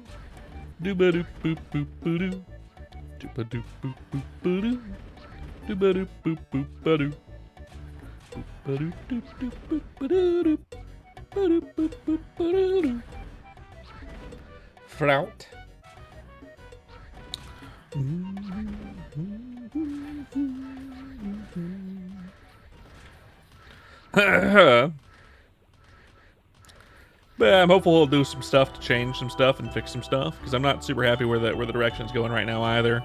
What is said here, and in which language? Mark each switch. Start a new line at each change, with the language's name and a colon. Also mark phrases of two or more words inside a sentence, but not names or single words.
English: Doo-ba-doo, boop-boop-ba-doo. Doo-ba-doo, boop-boop-ba-doo. Doo-ba-doo, boop-boop-ba-doo. Boop-ba-doo, doop-doop, boop-ba-doo-doo. Ba-doo, boop-boop-ba-doo-doo. Flout. But I'm hopeful he'll do some stuff to change some stuff and fix some stuff, because I'm not super happy where the direction's going right now either.